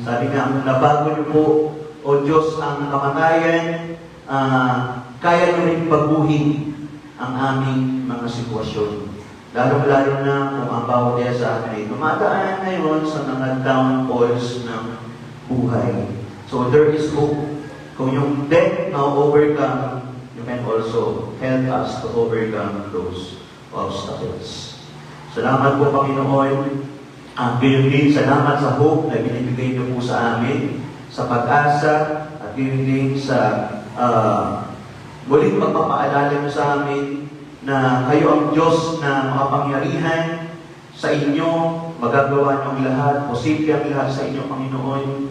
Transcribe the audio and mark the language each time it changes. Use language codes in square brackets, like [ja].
[tl] Sabi nga, nabago niyo po, O Diyos, ang kamatayan, kaya niyo rin baguhin ang aming mga sitwasyon. Lalo-lalo na kung ang bawat isa sa akin ay tumataan ngayon sa mga downfalls ng buhay. [en] So there is hope. [tl] Kung yung [en] death now overcome, you can also help us to overcome those obstacles. [tl] Salamat po, Panginoon. Gayon din, salamat sa hope na binibigay niyo po sa amin, sa pag-asa, at gayon din sa muling pagpapaalala niyo sa amin na kayo ang Diyos na makapangyarihan sa inyo, magagawa niyo ang lahat, posible ang lahat sa inyo, Panginoon.